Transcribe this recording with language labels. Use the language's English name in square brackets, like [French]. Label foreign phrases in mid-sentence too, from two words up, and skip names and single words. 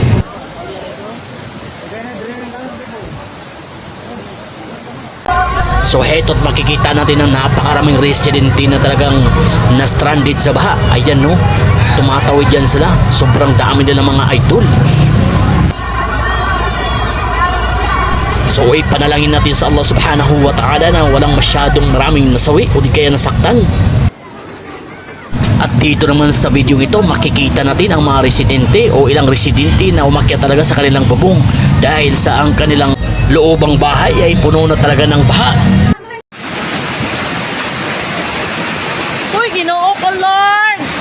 [Filipino] So heto't makikita natin ang napakaraming residente na talagang na-stranded sa baha. Ayan no, tumatawid dyan sila. Sobrang dami nila mga idol. So panalangin natin sa [Arabic] الله سبحانه وتعالى [Filipino] na walang masyadong maraming nasawi o di kaya nasaktan. At dito naman sa video ito makikita natin ang mga residente o ilang residente na umakyat talaga sa kanilang bubong dahil sa ang kanilang loobang bahay ay puno na talaga ng baha. [Cebuano] Uy, Ginoo ko, Lord!